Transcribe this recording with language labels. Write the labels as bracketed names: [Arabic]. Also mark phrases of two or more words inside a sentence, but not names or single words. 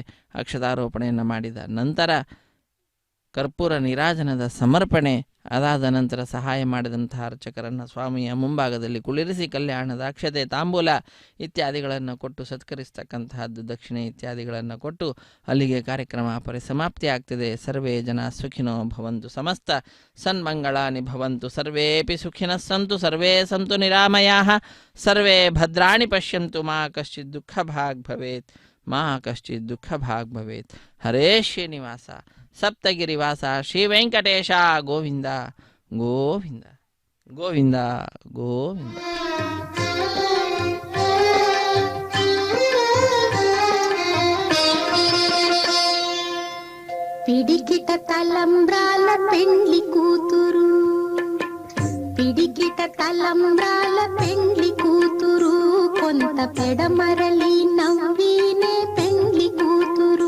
[Kannada] ಅಕ್ಷತಾರೋಪಣೆಯನ್ನು ಮಾಡಿದ ನಂತರ ಕರ್ಪೂರ ನೀರಾಜನದ ಸಮರ್ಪಣೆ. ಅದಾದ ನಂತರ ಸಹಾಯ ಮಾಡಿದಂತಹ ಅರ್ಚಕರನ್ನು ಸ್ವಾಮಿಯ ಮುಂಭಾಗದಲ್ಲಿ ಕುಳ್ಳಿರಿಸಿ ಕಲ್ಯಾಣದ ಅಕ್ಷತೆ ತಾಂಬೂಲ ಇತ್ಯಾದಿಗಳನ್ನು ಕೊಟ್ಟು ಸತ್ಕರಿಸ್ತಕ್ಕಂತಹದ್ದು, ದಕ್ಷಿಣೆ ಇತ್ಯಾದಿಗಳನ್ನು ಕೊಟ್ಟು ಅಲ್ಲಿಗೆ ಕಾರ್ಯಕ್ರಮ ಪರಿಸಮಾಪ್ತಿ ಆಗ್ತದೆ. [Sanskrit] ಸರ್ವೇ ಜನ ಸುಖಿನೋ ಭವಂತು, ಸಮಸ್ತ ಸನ್ಮಂಗಳಾನಿ ಭವಂತು, ಸರ್ವೇಪಿ ಸುಖಿನಃ ಸಂತು, ಸರ್ವೇ ಸಂತು ನಿರಾಮಯಾಃ, ಸರ್ವೇ ಭದ್ರಾಣಿ ಪಶ್ಯಂತು, ಮಾ ಕಶ್ಚಿತ್ ದುಃಖ ಭಾಗ್ ಭವೇತ್, ಮಾ ಕಶ್ಚಿತ್ ದುಃಖ ಭಾಗ್ ಭವೇತ್. ಹರೇ ಶ್ರೀನಿವಾಸ ಸಪ್ತಗಿರಿವಾಸ ಶ್ರೀ ವೆಂಕಟೇಶ ಗೋವಿಂದ ಗೋವಿಂದ ಗೋವಿಂದ ಗೋವಿಂದ. [Telugu] పిడికిట తలంబ్రాల పెండ్లి కూతురు, పిడికిట తలంబ్రాల పెండ్లి కూతురు, కొంత పెడమరలి నవ్వినే పెండ్లి కూతురు.